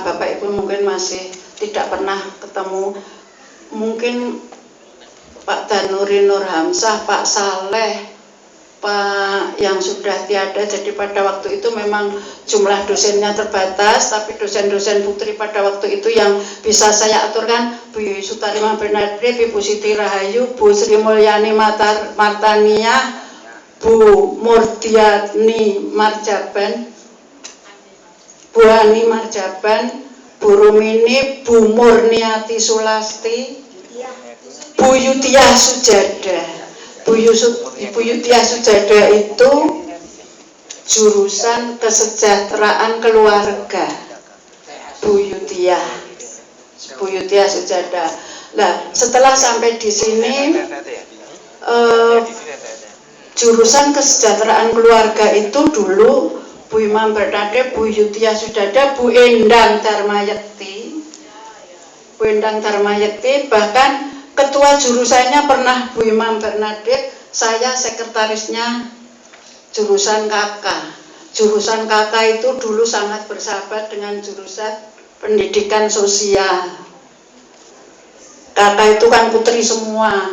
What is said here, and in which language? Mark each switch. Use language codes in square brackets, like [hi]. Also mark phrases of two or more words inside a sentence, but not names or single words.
[id] Bapak Ibu mungkin masih tidak pernah ketemu. Mungkin Pak Danuri Nur Hamzah, Pak Saleh, Pak yang sudah tiada. Jadi pada waktu itu memang jumlah dosennya terbatas, tapi dosen-dosen putri pada waktu itu yang bisa saya aturkan Bu Sutarima Bernadette, Bu Siti Rahayu, Bu Sri Mulyani Martania, Bu Murdiani Marjaban, Bu Hani Marjaban, Bu Rumini, Bu Murniati Sulasti, Bu Yutiah Sujada. Bu Yutiah Sujada itu jurusan kesejahteraan keluarga. Bu Yutiah Sujada. Nah, setelah sampai di sini jurusan kesejahteraan keluarga itu dulu Bu Imam Bernadette, Bu Yutiah Sujada, Bu Endang Darmayekti, bahkan ketua jurusannya pernah Bu Imam Bernadette, saya sekretarisnya jurusan KK. Jurusan KK itu dulu sangat bersahabat dengan jurusan pendidikan sosial. KK itu kan putri semua.